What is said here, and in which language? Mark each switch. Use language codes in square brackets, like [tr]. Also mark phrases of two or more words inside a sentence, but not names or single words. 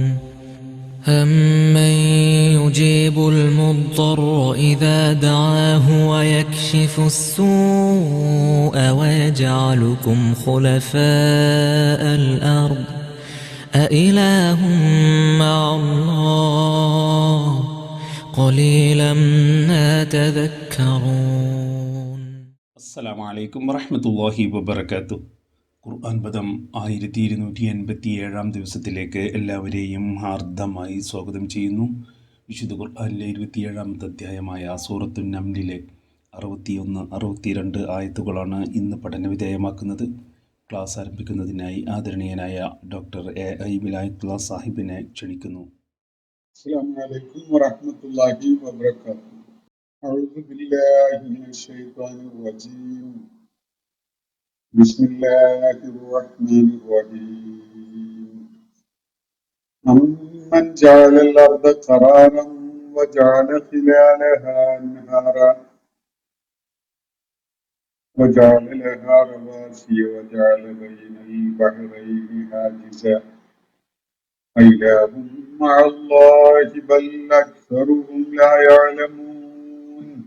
[ar] أمن يجيب المضطر إذا دعاه ويكشف السوء ويجعلكم خلفاء الأرض أإله مع الله قليلا ما تذكرون. السلام عليكم ورحمة الله وبركاته. [ml] ഖുർആൻ പദം 1287 ദിവസത്തിലേക്ക് എല്ലാവരെയും ഹാർദമായി സ്വാഗതം ചെയ്യുന്നു. വിശുദ്ധ ഖുർആനിലെ 27-ാമത്തെ അധ്യായമായ സൂറത്തുൻ നംലിലെ 61, 62 ആയത്തുകളാണ് ഇന്ന് പഠനവിധേയമാക്കുന്നത്. ക്ലാസ് ആരംഭിക്കുന്നതിനായി ആദരണീയനായ ഡോക്ടർ A.I. വിലായത്തുള്ള സാഹിബിനെ ക്ഷണിക്കുന്നു. [ar] السلام عليكم ورحمة الله وبركاته. أعوذ بالله من الشيطان الرجيم. بسم الله الرحمن الرحيم. أمن جعل الأرض قرارا وجعل خلالها أنهارا وجعل لها رواسي وجعل بين البحرين حاجزا أإله مع الله بل أكثرهم لا يعلمون.